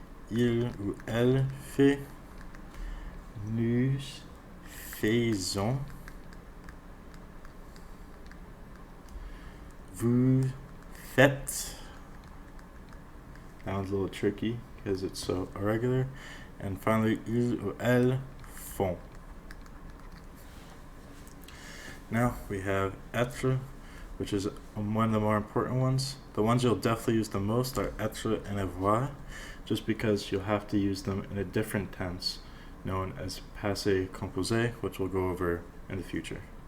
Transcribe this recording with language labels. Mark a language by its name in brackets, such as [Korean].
[French] Il ou elle fait. Nous faisons. Vous faites. [English] That one's a little tricky because it's so irregular. And finally, [French] ils ou elles font. [English] Now we have être, which is one of the more important ones. The ones you'll definitely use the most are être and avoir, just because you'll have to use them in a different tense known as passé composé, which we'll go over in the future.